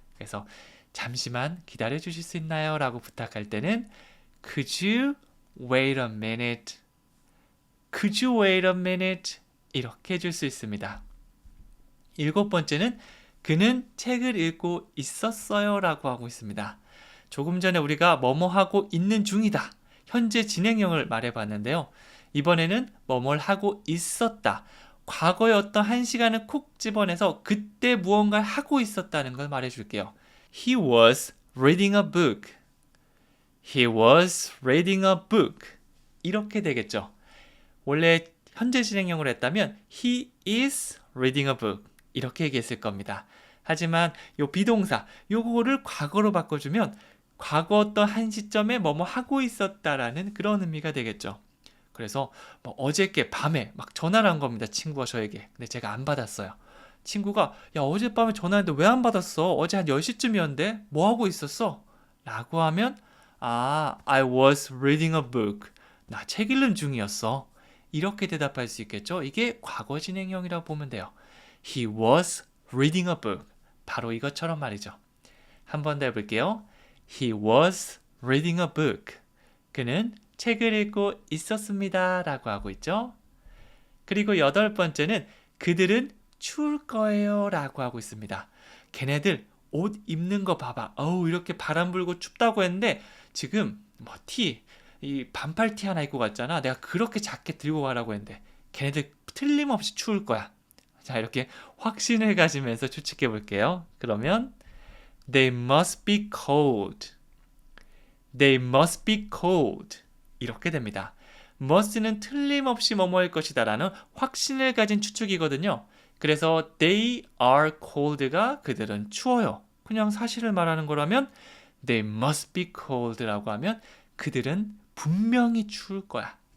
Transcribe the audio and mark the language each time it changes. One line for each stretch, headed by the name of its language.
Korean: 그래서 잠시만 기다려 주실 수 있나요? 라고 부탁할 때는
English: Could you wait a minute? Could you wait a minute?
Korean: 이렇게 해줄 수 있습니다. 7번째는 그는 책을 읽고 있었어요 라고 하고 있습니다. 조금 전에 우리가 뭐뭐 하고 있는 중이다. 현재 진행형을 말해봤는데요. 이번에는 뭐뭘 하고 있었다. 과거의 어떤 한 시간을 콕 집어내서 그때 무언가를 하고 있었다는 걸 말해줄게요.
English: He was reading a book. He was reading a book.
Korean: 이렇게 되겠죠. 원래 현재 진행형으로 했다면
English: He is reading a book.
Korean: 이렇게 얘기했을 겁니다. 하지만 요 비동사, 요거를 과거로 바꿔주면 과거 어떤 한 시점에 뭐뭐 하고 있었다라는 그런 의미가 되겠죠. 그래서 뭐 어저께 밤에 막 전화를 한 겁니다. 친구가 저에게. 근데 제가 안 받았어요. 친구가 야 어젯밤에 전화했는데 왜 안 받았어? 어제 한 10시쯤이었는데 뭐 하고 있었어? 라고 하면
English: I was reading a book.
Korean: 나 책 읽는 중이었어. 이렇게 대답할 수 있겠죠. 이게 과거 진행형이라고 보면 돼요.
English: He was reading a book.
Korean: 바로 이것처럼 말이죠. 한 번 더 해볼게요.
English: He was reading a book.
Korean: 그는 책을 읽고 있었습니다. 라고 하고 있죠. 그리고 8번째는 그들은 추울 거예요. 라고 하고 있습니다. 걔네들 옷 입는 거 봐봐. 이렇게 바람 불고 춥다고 했는데 지금 이 반팔 티 하나 입고 갔잖아. 내가 그렇게 자켓 들고 가라고 했는데 걔네들 틀림없이 추울 거야. 자, 이렇게 확신을 가지면서 추측해 볼게요. 그러면
English: They must be cold. They must be cold.
Korean: 이렇게 됩니다. must는 틀림없이 뭐뭐일 것이다 라는 확신을 가진 추측이거든요. 그래서
English: they are cold
Korean: 가 그들은 추워요. 그냥 사실을 말하는 거라면
English: They must be cold
Korean: 라고 하면 그들은 분명히 추울 거야.